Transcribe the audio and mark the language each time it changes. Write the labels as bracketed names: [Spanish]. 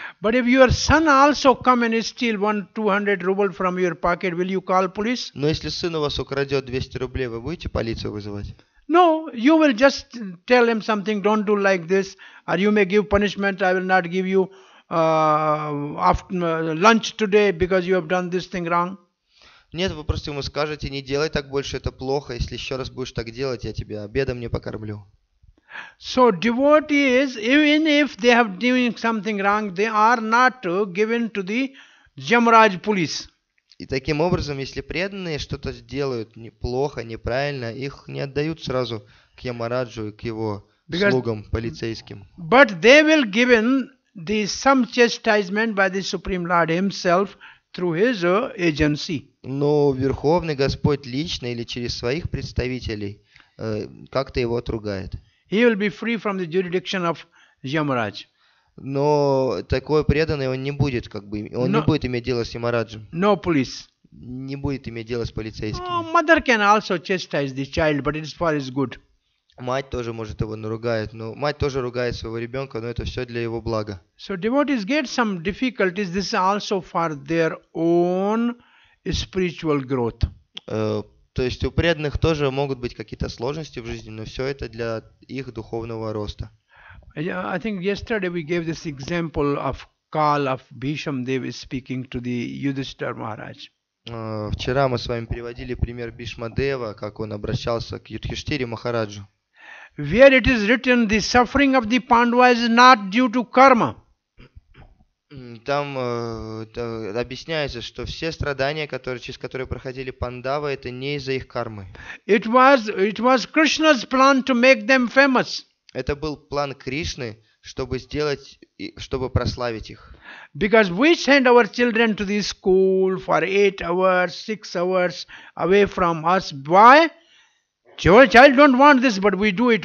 [English] But if your son also come and steal 200 rubles from your pocket, will you call police? [Russian] Но если сын у вас украдет 200 рублей, вы будете полицию вызывать? [English] No, you will just tell him something, don't do like this, or you may give punishment, I will not give you after lunch today because you have done this thing wrong. [Russian] Нет, вы просто ему скажете, не делай так больше, это плохо, если еще раз будешь так делать, я тебя обедом не покормлю. [English] So devotees, even if they have doing something wrong, they are not given to the Jamraj police. [Russian] И таким образом, если преданные что-то делают плохо, неправильно, их не отдают сразу к Ямараджу и к его слугам полицейским. [English] But they will given the some chastisement by the Supreme Lord himself through his agency. [Russian] Но Верховный Господь лично или через своих представителей как-то его отругает. [English] He will be free from the jurisdiction of Yamaraj. [Russian] Но такой преданный он не будет, не будет иметь дело с Ямараджем. [English] No police. [Russian] Не будет иметь дело с полицейским. [English] Mother can also chastise the child, but it is for his good. [Russian] Мать тоже может его наругать, но мать тоже ругает своего ребенка, но это все для его блага. [English] So devotees get some difficulties. This is also for their own spiritual growth. [Russian] То есть у преданных тоже могут быть какие-то сложности в жизни, но все это для их духовного роста. [English] I think yesterday we gave this example of call of Bhisham Dev speaking to the Yudhishthira Maharaj. [Russian] Вчера мы с вами приводили пример Бишмадева, как он обращался к Юдхиштире Махараджу. [English] Where it is written, the suffering of the Pandavas is not due to karma. [Russian] Там объясняется, что все страдания, через которые проходили пандавы, это не из-за их кармы. [English] It was Krishna's plan to make them famous. [Russian] Это был план Кришны, чтобы прославить их. [English] Because we send our children to the school for 8 hours, 6 hours away from us. Why? Your child don't want this, but we do it.